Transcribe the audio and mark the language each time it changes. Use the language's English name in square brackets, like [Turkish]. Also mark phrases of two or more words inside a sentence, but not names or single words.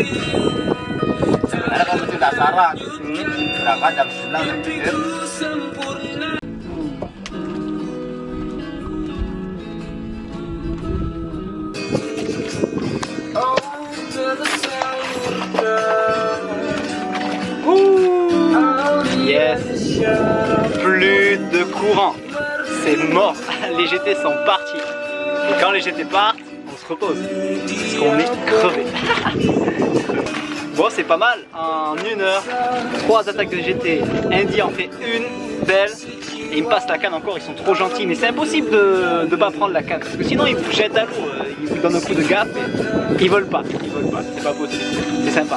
[Malay] Sebenarnya kalau macam dah salah, berangkat jam 9 nanti. [French] Yes, plus de courant, c'est mort, les GT sont partis. Et quand les GT partent, on se repose, parce qu'on est crevé. Bon, c'est pas mal, en 1 heure, 3 attaques de GT, Indy en fait une belle, et ils me passent la canne encore, ils sont trop gentils, mais c'est impossible de ne pas prendre la canne, parce que sinon ils vous jettent à l'eau, ils vous donnent un coup de gaffe, et ils volent pas, c'est pas possible, c'est sympa.